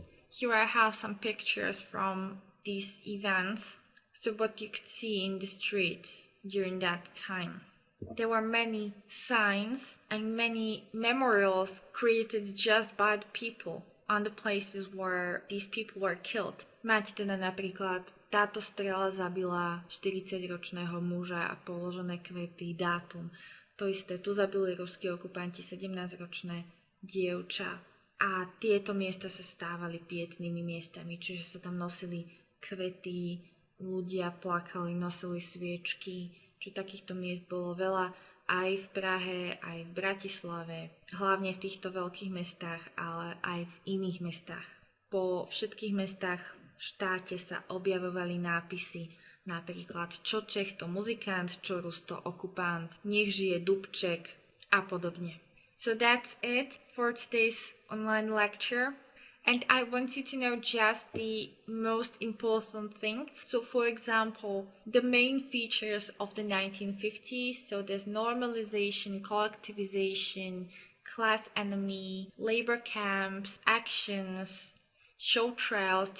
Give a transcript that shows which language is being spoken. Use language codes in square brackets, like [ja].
[en] Here I have some pictures from these events, so what you could see in the streets during that time. There were many signs and many memorials created just by the people on the places where these people were killed. [sk] Máte teda napríklad táto strela zabila 40-ročného muža a položené kvety, dátum. To isté, tu zabili ruskí okupanti 17-ročné dievča. A tieto miesta sa stávali pietnými miestami, čiže sa tam nosili kvety, ľudia plakali, nosili sviečky, čiže takýchto miest bolo veľa aj v Prahe, aj v Bratislave, hlavne v týchto veľkých mestách, ale aj v iných mestách. Po všetkých mestách v štáte sa objavovali nápisy, napríklad čo Čech to muzikant, čo Rus to okupant, nech žije Dubček a podobne. [en] So that's it for today's online lecture. And I want you to know just the most important things. So for example, the main features of the 1950s, so there's normalization, collectivization, class enemy, labor camps, actions, show trials.